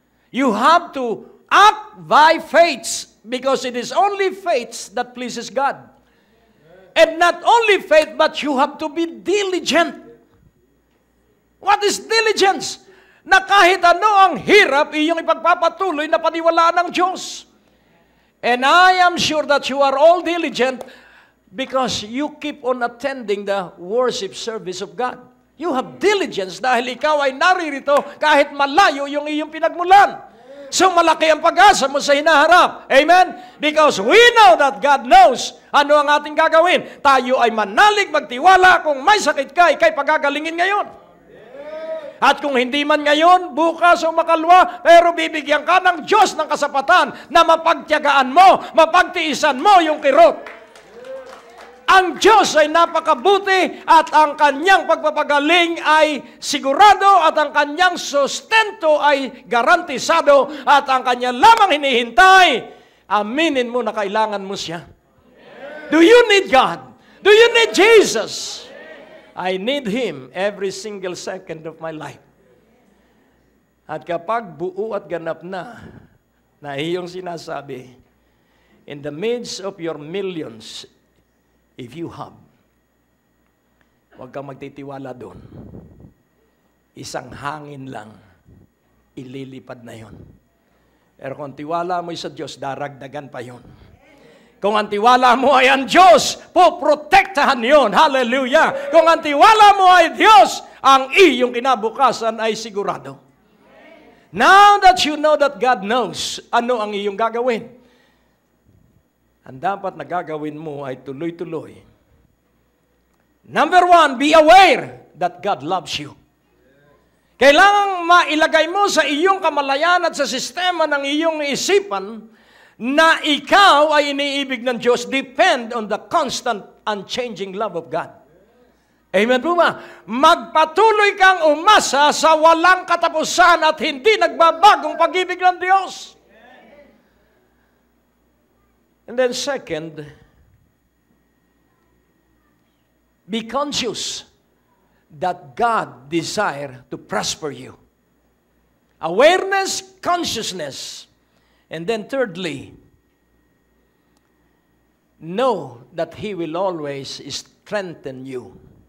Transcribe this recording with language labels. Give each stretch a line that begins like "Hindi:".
English: You have to act by faith because it is only faith that pleases God. And not only faith, but you have to be diligent. What is diligence?
Filipino: Na kahit ano ang hirap, iyong ipagpapatuloy na paniwalaan ng Diyos.
English: And I am sure that you are all diligent because you keep on attending the worship service of God. You have diligence
Filipino: dahil ikaw ay naririto kahit malayo yung iyong pinagmulan. So malaki ang pag-asa mo sa hinaharap. Amen?
English: Because we know that God knows
Filipino: ano ang ating gagawin. Tayo ay manalig, magtiwala. Kung may sakit ka, ikay pagagalingin ngayon. At kung hindi man ngayon, bukas o makalwa, pero bibigyan ka ng Diyos ng kasapatan na mapagtiyagaan mo, mapagtiisan mo yung kirot. Ang Diyos ay napakabuti at ang kanyang pagpapagaling ay sigurado at ang kanyang sustento ay garantisado at ang kanya lamang hinihintay. Aminin mo na kailangan mo siya.
English: Do you need God? Do you need Jesus? I need Him every single second of my life.
Filipino: At kapag buo at ganap na iyong sinasabi,
English: in the midst of your millions, if you have,
Filipino: huwag kang magtitiwala doon. Isang hangin lang, ililipad na yon. Pero kung tiwala mo sa Diyos, daragdagan pa yon. Kung ang tiwala mo ay ang Diyos, poprotektahan yon. Hallelujah! Kung ang tiwala mo ay Diyos, ang iyong kinabukasan ay sigurado.
English: Now that you know that God knows,
Filipino: ano ang iyong gagawin? Ang dapat na gagawin mo ay tuloy-tuloy.
English: Number one, be aware that God loves you.
Filipino: Kailangang mailagay mo sa iyong kamalayan at sa sistema ng iyong isipan na ikaw ay iniibig ng Diyos.
English: Depend on the constant, unchanging love of God.
Filipino: Amen po ba? Magpatuloy kang umasa sa walang katapusan at hindi nagbabagong pag-ibig ng Diyos.
English: And then second, be conscious that God desire to prosper you. Awareness, consciousness. And then thirdly, know that He will always strengthen you.